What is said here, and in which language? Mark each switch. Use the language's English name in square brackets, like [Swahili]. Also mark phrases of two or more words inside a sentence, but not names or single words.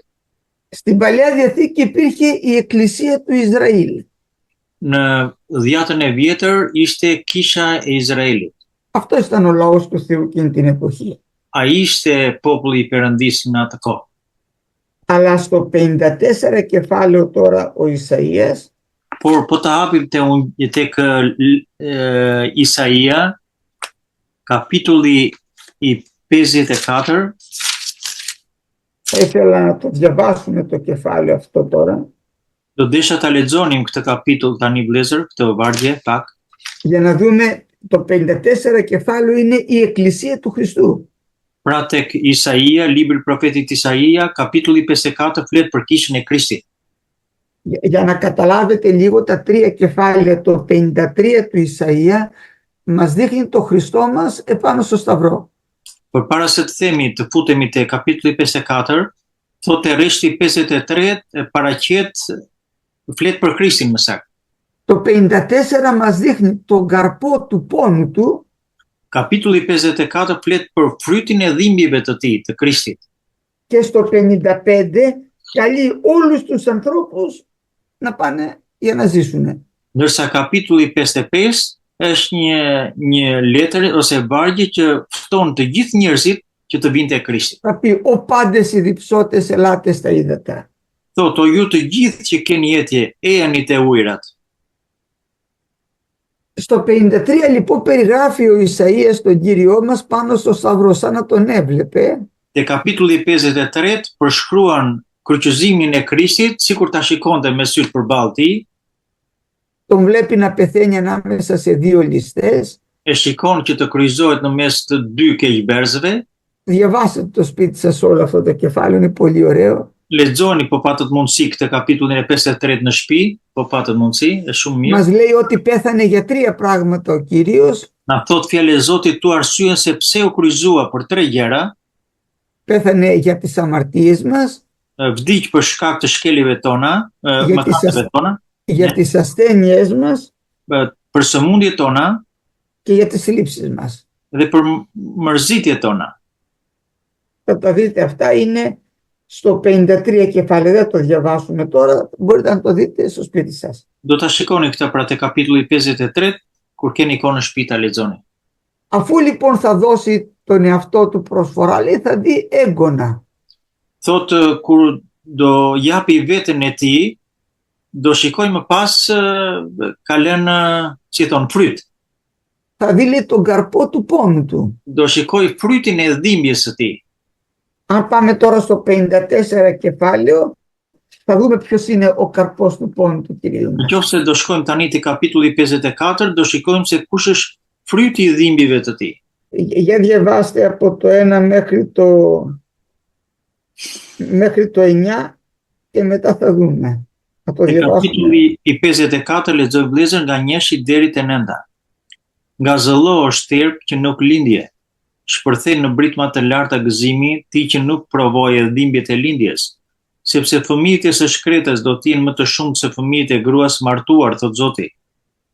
[Greek] Στην Παλαιά Διαθήκη υπήρχε η Εκκλησία του Ισραήλ. [Albanian] Në Dhjetën e Vjetër ishte kisha e Izraelit. [Greek] Αυτό ήταν ο λαός του Θεού εκείνη την εποχή. [Albanian] Ai ishte populli i Perëndisë në atë kohë. [Greek] Αλλά στο 54 κεφάλαιο τώρα ο Ισαΐας [Albanian] Por po të hapim tek Isaia, kapitulli i 54, [Greek] θα ήθελα να το διαβάσουμε το κεφάλαιο αυτό τώρα [Albanian] do desha ta lexonim këtë kapitull tani vëllezër, këtë vargje pak, [Greek] για να δούμε το 54 κεφάλαιο είναι η Εκκλησία του Χριστού. [Albanian] pra tek Isaia, libri i profetit Isaia, kapitulli 54 flet për kishën e Krishtit. [Greek] Για να καταλάβετε λίγο τα τρία κεφάλαια, το 53 του Ισαΐα μας δείχνει το Χριστό μας επάνω στο Σταυρό. [Albanian] Por para se të themi, të futemi te kapitulli 54, thotë rreshti 53 e paraqet flet për Krishtin më saktë. [Greek] Το 54 μας δείχνει τον καρπό του πόνου του [Albanian] Kapitulli 54 flet për frytin e dhimbjeve të tij, të Krishtit. [Greek] και στο 55 καλεί όλους τους ανθρώπους να πάνε για να ζήσουν. [Albanian] Ndërsa kapitulli 55 është një letër ose vargje që fton të gjithë njerëzit që të vinë te Krishti. [Greek] Θα πει ο πάντες οι διψώτες ελάτε στα ύδατα. [Albanian] Thotë, o ju të gjithë që keni jetje, ejani te ujërat. [Greek] Στο 53 λοιπόν περιγράφει ο Ισαΐας τον Κύριό μας πάνω στο Σταυρό σαν να τον έβλεπε [Albanian] Te kapitulli 53 përshkruan kryqëzimin e Krishtit sikur ta shikonte me syt përballë tij, [Greek] τον βλέπει να πεθαίνει ανάμεσα σε δύο ληστές. [Albanian] e shikon që të kryqëzohet në mes të dy keqberësve. [Greek] Διαβάστε το σπίτι σας όλο αυτό το κεφάλαιο, είναι πολύ ωραίο. [Albanian] Lexoni po patët mundësi këtë kapitullin e 53 në shtëpi, po patët mundësi, është shumë mirë. [Greek] Μας λέει ότι πέθανε για τρία πράγματα ο Κύριος. [Albanian] Na thot fjalë e Zotit tu arsyen se pse u kryqëzua për tre gjëra. [Greek] Πέθανε για τις αμαρτίες μας, [Albanian] Vdiq për shkak të shkelive tona, mëkateve tona, [Greek] για τις ασθένειές μας [Albanian] për sëmundjet tona [Greek] και για τις συλλήψεις μας. [Albanian] dhe për mërzitjet tona. [Greek] Θα τα δείτε, αυτά είναι στο 53 κεφάλαιο, δεν το διαβάσουμε τώρα, μπορείτε να το δείτε στο σπίτι σας. [Albanian] Do ta shikoni këtë pra te kapitulli 53, kur keni kohë në shtëpi ta lexoni. [Greek] Αφού λοιπόν θα δώσει τον εαυτό του προσφορά, λέει, θα δει έγκωνα. [Albanian] Thotë kur do japi veten e tij, do shikoj më pas ka lënë, si thon, fryt. [Greek] Θα δει, λέει, τον καρπό του πόνου του. [Albanian] Do shikoj frytin e dhimbjes së tij. [Greek] Αν πάμε τώρα στο 54 κεφάλαιο, θα δούμε ποιος είναι ο καρπός του πόνου του Κυρίου μας. [Albanian] Nëse do shkojmë tani te kapitulli 54, do shikojmë se kush është fryti i dhimbjeve të tij. [Greek] Για διαβάστε από το 1 μέχρι το 9 και μετά θα δούμε. Θα το διαβάσουμε. [Albanian] Kapitulli i 54 lexoj vëllezër nga 1 deri te 9. Nga zëllo o shterp që nuk lindje, shpërthej në britma të larta gëzimi, ti që nuk provoje dhimbjet e lindjes, sepse fëmijët e së shkretës do t'jenë më të shumë se fëmijët e gruas martuar, thot Zoti.